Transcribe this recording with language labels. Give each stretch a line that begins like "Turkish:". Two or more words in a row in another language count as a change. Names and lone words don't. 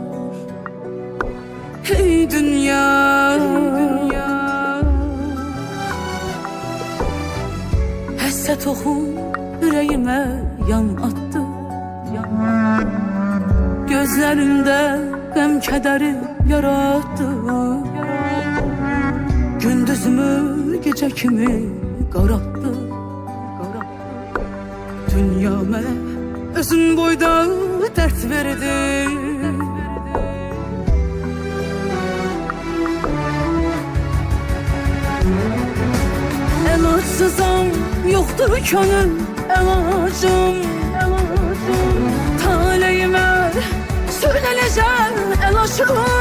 Azerbaijani: Hey dünya, həssət oxum ürəyimə yan attı, yan attı. Gözlerimde qəm kədəri yarattı. Gündüzümü gecə kimi qarattı. Dünya mənə özün boyda dert verdi. Elacsızam, yoktur könül elacım.
Turkish: Taleyime söylenecek elaşım.